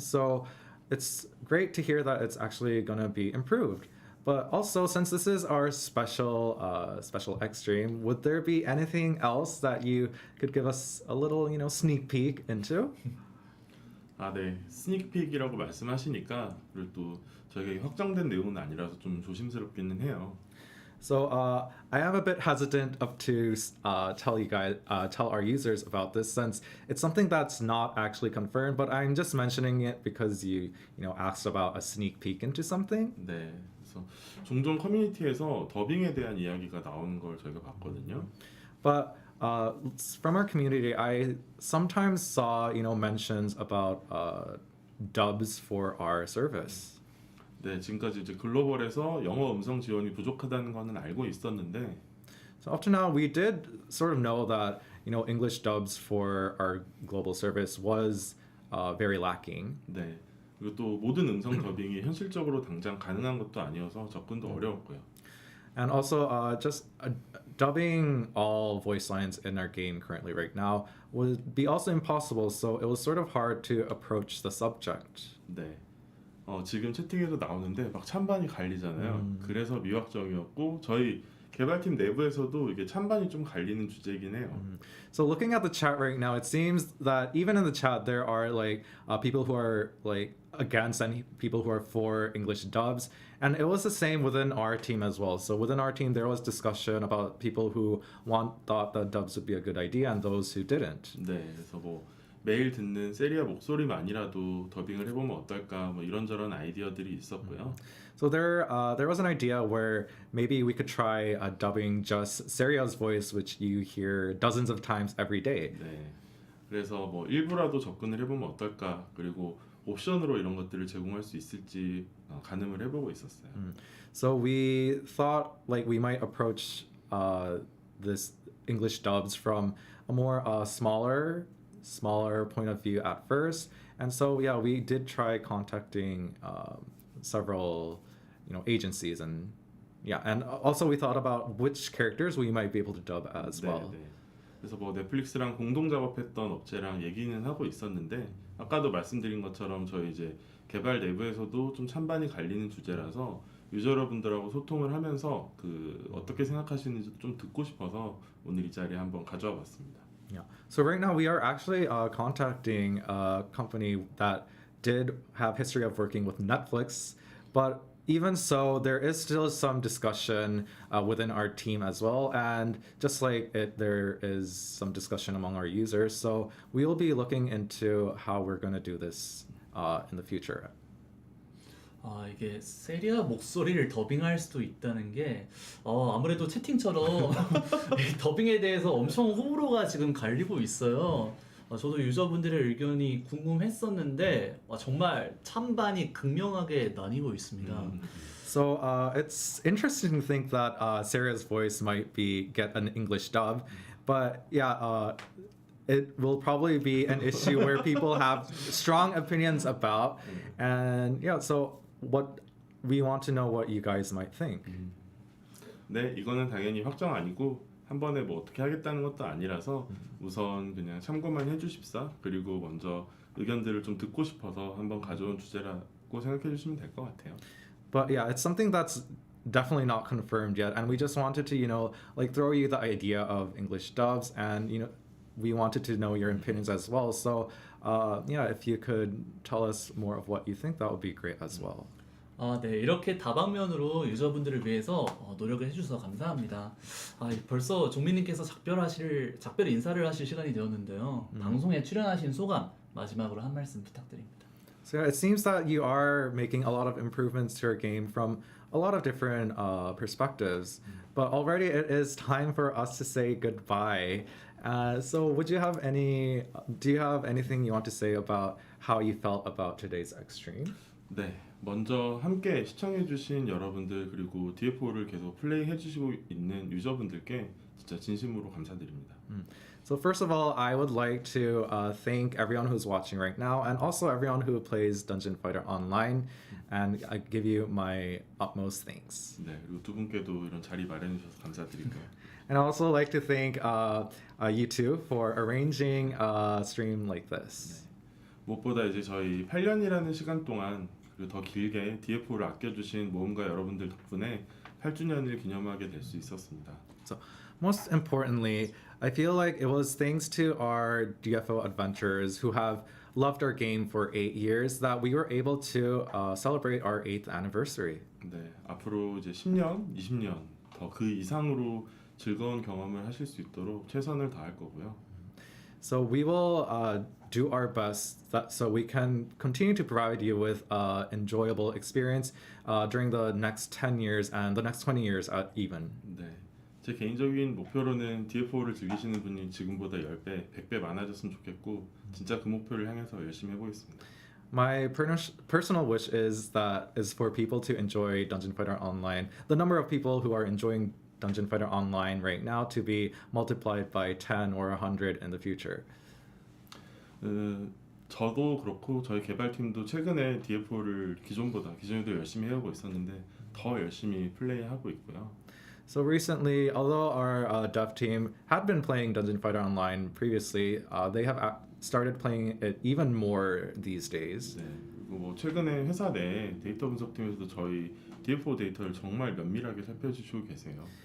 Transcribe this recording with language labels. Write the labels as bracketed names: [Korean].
[English] So it's great to hear that it's actually going to be improved. But also, since this is our special extreme, would there be anything else that you could give us a little, sneak peek into? [Korean] 네. 스닉픽이라고 말씀하시니까 그리고 또 저희가 확정된 내용은 아니라서 좀 조심스럽기는 해요. [English] So I am a bit hesitant to tell our users about this since it's something that's not actually confirmed, but I'm just mentioning it because you asked about a sneak peek into something. [Korean] 네. 그래서 종종 커뮤니티에서 더빙에 대한 이야기가 나오는 걸 저희가 봤거든요. [English] But from our community, I sometimes saw mentions about dubs for our service. [Korean] 네, 지금까지 이제 글로벌에서 영어 음성 지원이 부족하다는 거는 알고 있었는데 [English] So up to now, we did sort of know that English dubs for our global service was very lacking. [Korean] 네. 그리고 또 모든 음성 더빙이 현실적으로 당장 가능한 것도 아니어서 접근도 어려웠고요. [English] And also, just dubbing all voice lines in our game currently right now would be also impossible. So it was sort of hard to approach the subject. [Korean] 네. 지금 채팅에도 나오는데 막 찬반이 갈리잖아요. 그래서 미확정이었고 저희 개발팀 내부에서도 이게 찬반이 좀 갈리는 주제이긴 해요. [English] So looking at the chat right now, it seems that even in the chat there are like people who are like against and people who are for English dubs, and it was the same within our team as well. So within our team there was discussion about people who thought that dubs would be a good idea and those who didn't. [Korean] 네, 그래서 뭐 매일 듣는 세리아 목소리만이라도 더빙을 해보면 어떨까 뭐 이런저런 아이디어들이 있었고요. [English] So there was an idea where maybe we could try dubbing just Seria's voice, which you hear dozens of times every day. [Korean] 네, 그래서 뭐 일부라도 접근을 해보면 어떨까 그리고 옵션으로 이런 것들을 제공할 수 있을지 가늠을 해보고 있었어요. [English] So we thought like we might approach this English dubs from a more smaller point of view at first, and so yeah, we did try contacting several agencies, and yeah, and also we thought about which characters we might be able to dub as well. [Korean] 네. 그래서 뭐 넷플릭스랑 공동 작업했던 업체랑 얘기는 하고 있었는데 아까도 말씀드린 것처럼 저희 이제 개발 내부에서도 좀 찬반이 갈리는 주제라서 유저 여러분들하고 소통을 하면서 그 어떻게 생각하시는지 좀 듣고 싶어서 오늘 이 자리에 한번 가져와 봤습니다. [English] Yeah. So right now we are actually contacting a company that did have history of working with Netflix, but even so, there is still some discussion within our team as well, and just like it, there is some discussion among our users. So we will be looking into how we're going to do this in the future. [Korean] 이게 세리아 목소리를 더빙할 수도 있다는 게 아무래도 채팅처럼 이 더빙에 대해서 엄청 호불호가 지금 갈리고 있어요. 저도 유저분들의 의견이 궁금했었는데 정말 찬반이 극명하게 나뉘고 있습니다. [English] So it's interesting to think that Sarah's voice might get an English dub, but yeah, it will probably be an issue where people have strong opinions about, and yeah, so what we want to know what you guys might think. [Korean] 네, 이거는 당연히 확정 아니고 한 번에 뭐 어떻게 하겠다는 것도 아니라서 우선 그냥 참고만 해주십사. 그리고 먼저 의견들을 좀 듣고 싶어서 한번 가져온 주제라고 생각해 주시면 될 것 같아요. [English] But yeah, it's something that's definitely not confirmed yet, and we just wanted to like throw you the idea of English dubs, and we wanted to know your opinions as well. So yeah, if you could tell us more of what you think, that would be great as well. [Korean] 네, 이렇게 다방면으로 유저분들을 위해서 노력을 해주셔서 감사합니다. 벌써 종민님께서 작별 인사를 하실 시간이 되었는데요. 방송에 출연하신 소감 마지막으로 한 말씀 부탁드립니다. [English] So yeah, it seems that you are making a lot of improvements to your game from a lot of different perspectives, but already it is time for us to say goodbye. So do you have anything you want to say about how you felt about today's Extreme? [Korean] 네, 먼저 함께 시청해주신 여러분들 그리고 DFO를 계속 플레이해주시고 있는 유저분들께 진짜 진심으로 감사드립니다. [English] So first of all, I would like to thank everyone who's watching right now, and also everyone who plays Dungeon Fighter Online, and I give you my utmost thanks. [Korean] 네, 그리고 두 분께도 이런 자리 마련해 주셔서 감사드리고요. [English] And I also like to thank you two for arranging a stream like this. [Korean] 무엇보다 이제 저희 8년이라는 시간 동안 그리고 더 길게 DFO를 아껴주신 모험가 여러분들 덕분에 8주년을 기념하게 될 수 있었습니다. [English] So most importantly, I feel like it was thanks to our DFO adventurers who have loved our game for 8 years that we were able to celebrate our 8th anniversary. [Korean] 네, 앞으로 이제 10년, 20년 더 그 이상으로 즐거운 경험을 하실 수 있도록 최선을 다할 거고요. [English] So we will do our best so we can continue to provide you with enjoyable experience during the next 10 years and the next 20 years even. [Korean] 네, 제 개인적인 목표로는 DFO를 즐기시는 분이 지금보다 10배, 100배 많아졌으면 좋겠고 진짜 그 목표를 향해서 열심히 해보겠습니다. [English] My personal wish is for people to enjoy Dungeon Fighter Online. The number of people who are enjoying Dungeon Fighter Online right now to be multiplied by 10 or 100 in the future. [Korean] 저도 그렇고 저희 개발팀도 최근에 DFO를 기존에도 열심히 해오고 있었는데 더 열심히 플레이하고 있고요. [English] So recently, although our dev team had been playing Dungeon Fighter Online previously, they have started playing it even more these days. [Korean] 네, 그리고 뭐 최근에 회사 내 데이터 분석팀에서도 저희 DFO 데이터를 정말 면밀하게 살펴주시고 계세요.